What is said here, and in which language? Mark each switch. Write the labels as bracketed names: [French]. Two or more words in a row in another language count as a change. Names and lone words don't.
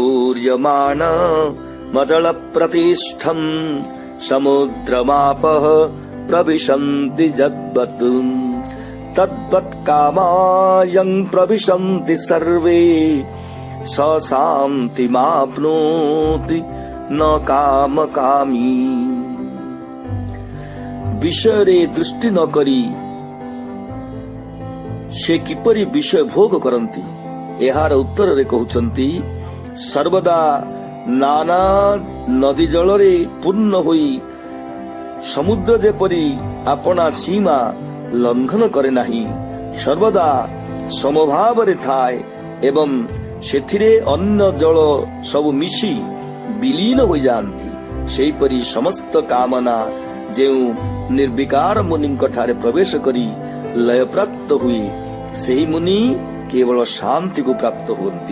[Sanskrit] आपूर्यमान मजल प्रतिष्ठम् समुद्रमापः प्रविशन्ति यद्वत् तद्वत् कामायं प्रविशन्ति सर्वे स शान्तिमाप्नोति न कामकामी। [Odia] विषୟରେ दृष्टि न କରି ସେ କିପରି ବିଷୟ ଭୋଗ କରନ୍ତି? ଏହାର ଉତ୍ତରରେ କହୁଛନ୍ତି, ସର୍ବଦା ନାନା ନଦୀ ଜଳରେ ପୂର୍ଣ୍ଣ ହୋଇ ସମୁଦ୍ର ଯେପରି ଆପଣା ସୀମା ଲଙ୍ଘନ କରେ ନାହିଁ, ସର୍ବଦା ସମଭାବରେ ଥାଏ ଏବଂ ସେଥିରେ ଅନ୍ୟ ଜଳ ସବୁ ମିଶି ବିଲୀନ ହୋଇଯାଆନ୍ତି, ସେହିପରି ସମସ୍ତ କାମନା ଯେଉଁ ନିର୍ବିକାର ମୁନିଙ୍କ ଠାରେ ପ୍ରବେଶ କରି ଲୟପ୍ରାପ୍ତ ହୁଏ, ସେହି ମୁନି କେବଳ ଶାନ୍ତିକୁ ପ୍ରାପ୍ତ ହୁଅନ୍ତି।